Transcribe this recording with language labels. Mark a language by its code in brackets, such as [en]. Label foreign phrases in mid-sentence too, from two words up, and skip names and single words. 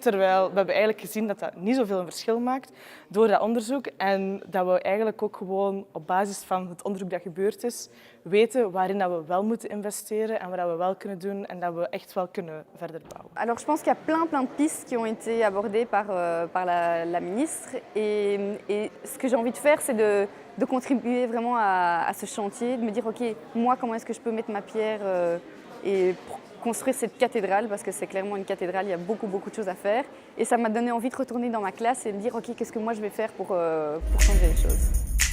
[nl] Terwijl we hebben eigenlijk gezien dat dat niet zoveel een verschil maakt door dat onderzoek en dat we eigenlijk ook gewoon op basis van het onderzoek dat gebeurd is, weten waarin dat we wel moeten investeren en wat we wel kunnen doen en dat we echt wel kunnen verder bouwen. [fr] Alors je pense qu'il y a plein de pistes qui ont été abordées par la ministre et ce que j'ai envie de faire c'est de contribuer vraiment à ce chantier, de me dire ok, moi comment est-ce que je peux mettre ma pierre et construire cette cathédrale parce que c'est clairement une cathédrale, il y a beaucoup de choses à faire et ça m'a donné envie de retourner dans ma classe et de me dire ok, qu'est-ce que moi je vais faire pour changer les choses.